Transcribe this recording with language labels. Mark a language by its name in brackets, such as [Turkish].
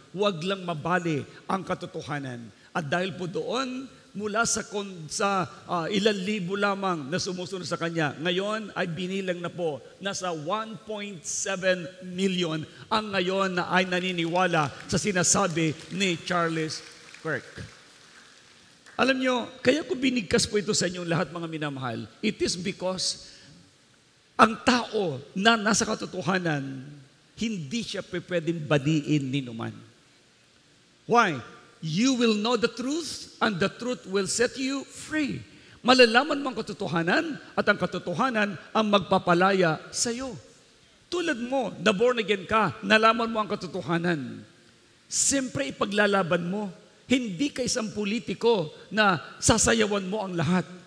[Filipino] Huwag lang mabali ang katotohanan. At dahil po doon, mula sa ilang libo lamang na sumusunod sa kanya, ngayon ay binilang na po, nasa 1.7 million ang ngayon na ay naniniwala sa sinasabi ni Charles Kirk. Alam nyo, kaya ko binigkas po ito sa inyong lahat, mga minamahal. [English] It is because [Filipino] ang tao na nasa katotohanan, hindi siya pwedeng badiin ni numan. [English] Why? You will know the truth, and the truth will set you free. [Filipino] Malalaman mo ang katotohanan, at ang katotohanan ang magpapalaya sa iyo. Tulad mo, na born again ka, nalaman mo ang katotohanan. Siyempre, ipaglalaban mo. Hindi ka isang politiko na sasayawan mo ang lahat.